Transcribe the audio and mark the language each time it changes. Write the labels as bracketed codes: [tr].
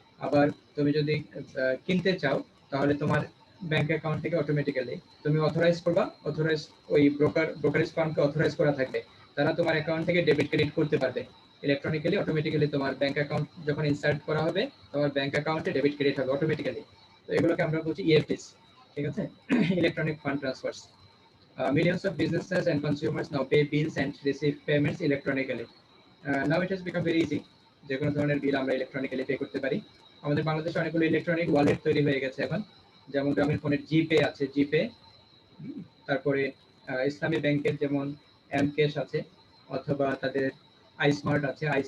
[bn] আবার তুমি যদি কিনতে চাও তাহলে তোমার ব্যাংক অ্যাকাউন্ট থেকে অটোমেটিক্যালি তুমি অথরাইজ ওই ব্রোকারেজ ফার্মকে অথরাইজ করা থাকবে, তারা তোমার অ্যাকাউন্ট থেকে ডেবিট ক্রেডিট করতে পারবে ইলেকট্রনিক্যালি। অটোমেটিক্যালি তোমার ব্যাংক অ্যাকাউন্ট যখন ইনসার্ট করা হবে তোমার ব্যাংক অ্যাকাউন্টে ডেবিট ক্রেডিট হবে অটোমেটিক্যালি। তো এগুলোকে আমরা বলছি ইএফটিস, ঠিক আছে, electronic fund transfers. [en] Millions of businesses and consumers now pay bills and receive payments electronically. Now it has become very easy, [bn] যে কোনো ধরনের বিল আমরা ইলেকট্রনিক্যালি পে করতে পারি। আমাদের বাংলাদেশে অনেকগুলো ইলেকট্রনিক ওয়ালেট তৈরি হয়ে গেছে এখন, যেমন গ্রামীণ ফোনের জিপে আছে, তারপরে ইসলামী ব্যাংকের যেমন এমক্যাশ আছে, অথবা তাদের আইস্মার্ট আছে,